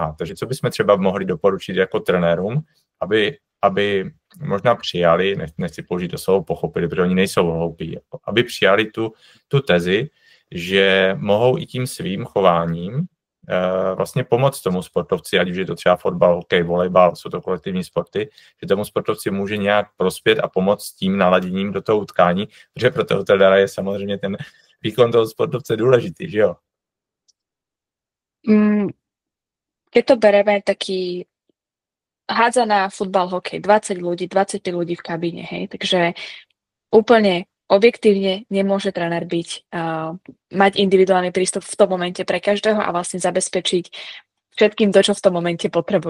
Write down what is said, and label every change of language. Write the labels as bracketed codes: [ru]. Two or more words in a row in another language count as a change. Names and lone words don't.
[cs] Takže co bychom třeba mohli doporučit jako trenérům, aby možná přijali, nechci použít to slovo pochopili, protože oni nejsou hloupí, aby přijali tu tezi, že mohou i tím svým chováním vlastně pomoct tomu sportovci, ať už je to třeba fotbal, hokej, volejbal, jsou to kolektivní sporty, že tomu sportovci může nějak prospět a pomoct tím naladěním do toho utkání, protože pro toho trenéra je samozřejmě ten výkon toho sportovce důležitý, že jo? [sk] Keď to bereme taký hádzaná futbal, hokej, 20 ľudí, 25 ľudí v kabíne, hej, takže úplne objektívne nemôže tréner mať individuálny prístup v tom momente pre každého a vlastne zabezpečiť všetkým to, čo v tom momente potrebujú.